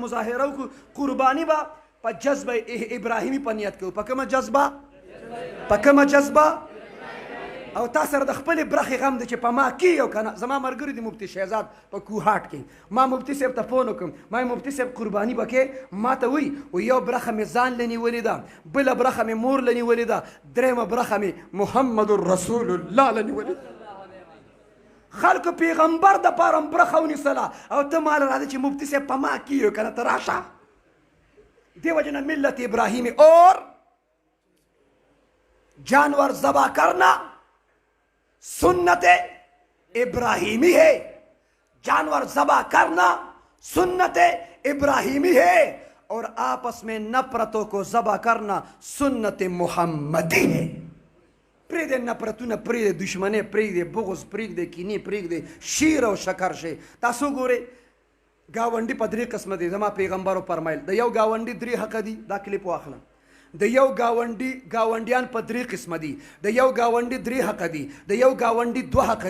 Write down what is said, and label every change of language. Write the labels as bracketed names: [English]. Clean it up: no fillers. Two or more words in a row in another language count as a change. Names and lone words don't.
[Pashto] مظاهره وکړو قرباني به په جذبه ابراهیمي په نیت کوو په کومه جذبه او تا سره د خپلې برخې غم دی چې په ما کې یو که نه زما ملګري دي مفتی شهزاد په کوهاټ کې ما مفتی صاحب ته فون وکړم ما مفتی صاحب قرباني به کې ما ته وایي یو برخه مې ځان له نیولې ده بله برخه مې مور له نیولې ده درېیمه برخه مې محمد رسول الله له نیولې ده خلکو پیغمبر د پاره برخه ونیسله او ته مال راځه چې مفتي صاحب په ما کیږي که نه ته راشه دی وجه نه [Urdu] ملت ابراهیمی اور جانور ذبح کرنا سنت ابراہیمی ہے جانور ذبح کرنا سنت ابراہیمی ہے اور آپس میں نفرتوں کو ذبح کرنا سنت محمدی ہے [Pashto] پریږدې نفرتونه پریږدې دشمنۍ پریږدې بغض پریږدې کینې پریږدې شیر او شکر شي تاسو ګورئ ګاونډي په درې قسمه دي زما پیغمبرو فرمایل د یو ګاونډي درې حقه دي دا کلیپ واخله د یو ګاونډیان په درې قسمه دي د یو ګاونډي درې حقه دي د یو ګاونډي دوه حقه